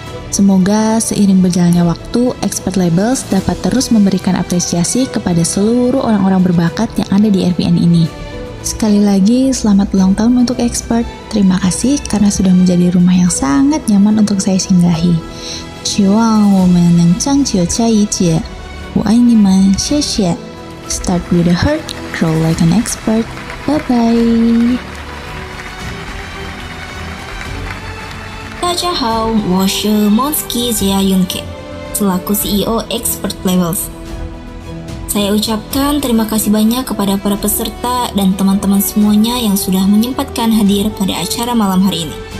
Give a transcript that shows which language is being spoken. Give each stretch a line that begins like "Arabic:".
Indonesian: Semoga seiring berjalannya waktu, Expert Labels dapat terus memberikan apresiasi kepada seluruh orang-orang berbakat yang ada di RPN ini. Sekali lagi, selamat ulang tahun untuk Expert. Terima kasih karena sudah menjadi rumah yang sangat nyaman untuk saya singgahi.
Chinese: 希望我们能长久在一起。我爱你们，谢谢。
English: Start with a heart, grow like an expert. Bye bye.
Chinese: 大家好，我是
Indonesian: Monski Jia Yunke, selaku CEO Expert Labels. Saya ucapkan terima kasih banyak kepada para peserta dan teman-teman semuanya yang sudah menyempatkan hadir pada acara malam hari ini.